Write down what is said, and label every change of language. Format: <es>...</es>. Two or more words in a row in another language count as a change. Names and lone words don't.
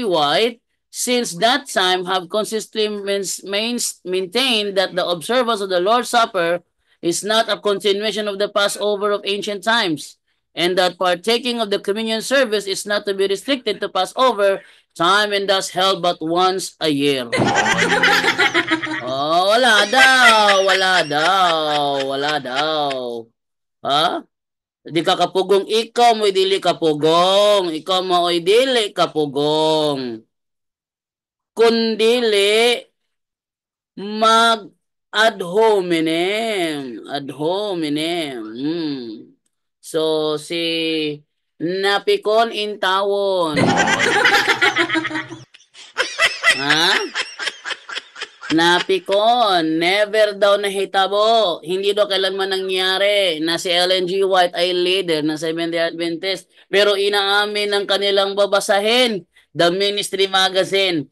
<en>White, since that time have consistently maintained that the observance of the Lord's Supper is not a continuation of the Passover of ancient times, and that partaking of the communion service is not to be restricted to Passover time and thus held but once a year.</en> <ceb>Oh, wala daw, wala daw, wala daw. Ha? Di ka kapugong, ikaw mo'y dili kapugong, ikaw mo'y dili kapugong. Kundili mag</ceb> <la>ad hominem, ad hominem.</la> <ceb>So si napikon in tawon. Ha? Napikon, never daw nahitabo.</ceb> <tl>Hindi daw kailanman nangyari na si Ellen G. White ay leader ng Seventh-day Adventist. Pero inaamin ng kanilang babasahin, The Ministry Magazine.</tl>